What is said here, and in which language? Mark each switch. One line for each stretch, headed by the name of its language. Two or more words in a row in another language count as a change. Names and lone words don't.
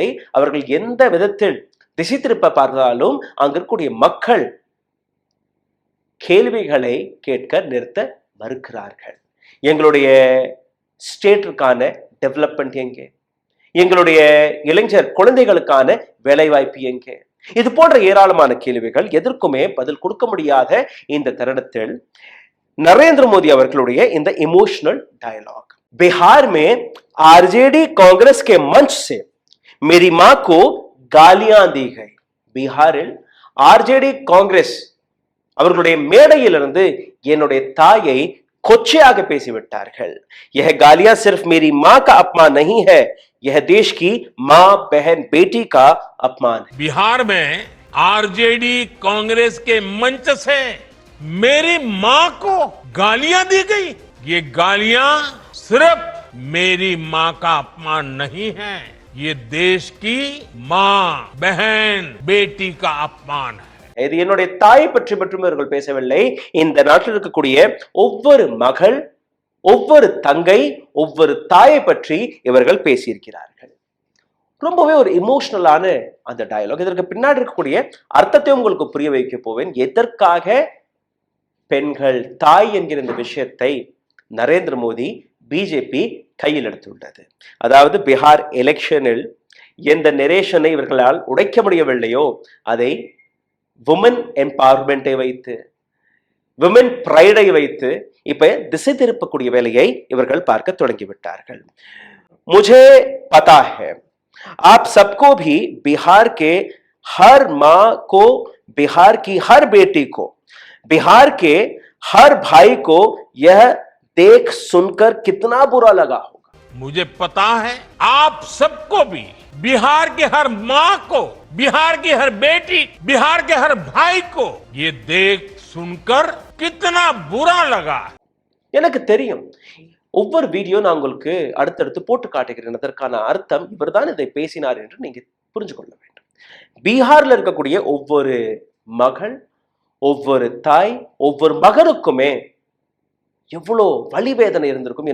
Tamil: அவர்கள் எந்த விதத்தில் திசை திருப்ப பார்த்தாலும் அங்க இருக்கக்கூடிய மக்கள் கேள்விகளை கேட்க நிறுத்த மறுக்கிறார்கள். எங்களுடைய
English: state development
Tamil: எங்கே? எங்களுடைய இளைஞர் குழந்தைகளுக்கான வேலைவாய்ப்பு எங்கே? இது போன்ற ஏராளமான கேள்விகள் எதற்குமே பதில் கொடுக்க முடியாத இந்த தருணத்தில் नरेंद्र मोदी அவர்களுடைய இந்த
English: emotional dialogue
Hindi: बिहार में आरजेडी कांग्रेस के मंच से मेरी मां को காலியாं दी गई.
Tamil: பீகாரில் ஆர்ஜேடி காங்கிரஸ் அவர்களுடைய மேடையிலிருந்து என்னுடைய தாயை கொச்சையாக பேசிவிட்டார்கள்.
Hindi: यह गालियां सिर्फ मेरी मां का अपमान नहीं है, यह देश की मां बहन बेटी का अपमान है. बिहार में आरजेडी कांग्रेस के मंच से मेरी मां को गालियां दी गई. ये गालियां सिर्फ मेरी मां का अपमान नहीं है, ये देश की मां बहन बेटी का अपमान है.
Tamil: இது என்னுடைய தாயை பற்றி மட்டும் இவர்கள் பேசவில்லை, இந்த நாட்டில் இருக்கக்கூடிய ஒவ்வொரு மகள், ஒவ்வொரு தங்கை, ஒவ்வொரு தாயை பற்றி இவர்கள் பேசியிருக்கிறார்கள். ரொம்பவே ஒரு இமோஷனலான அந்த டயலாக். இதற்கு பின்னாடி இருக்கக்கூடிய அர்த்தத்தை உங்களுக்கு புரிய வைக்க போவேன். எதற்காக பெண்கள் தாய் என்கிற இந்த விஷயத்தை நரேந்திர மோடி பிஜேபி கையில் எடுத்துள்ளது. அதாவது பீகார் எலெக்ஷனில் எந்த நெரேஷனை இவர்களால் உடைக்க முடியவில்லையோ அதை
English: women empowerment
Tamil: வைத்து,
English: women pride
Tamil: வைத்து இப்ப திசை திருப்பக்கூடிய வேலையை இவர்கள் பார்க்க தொடங்கிவிட்டார்கள்.
Hindi: मुझे पता है आप सबको भी बिहार के हर मां को, बिहार की हर बेटी को, बिहार के हर भाई को यह देख सुनकर कितना बुरा लगा होगा. मुझे पता है आप सबको भी, बिहार के हर मां को, बिहार की हर बेटी, बिहार के हर भाई को ये देख सुनकर कितना बुरा लगा.
Tamil: எனக்கு தெரியும். ஒவ்வொரு வீடியோ நான் உங்களுக்கு அடுத்தடுத்து போட்டு காட்டுகிறேன். அதற்கான அர்த்தம் இவர்தான் இதை பேசினார் என்று நீங்க புரிஞ்சு கொள்ள வேண்டும். பீகார்ல இருக்கக்கூடிய ஒவ்வொரு மகள், ஒவ்வொரு தாய், ஒவ்வொரு மகனுக்குமே எவ்வளோ வலி வேதனை இருந்திருக்கும்.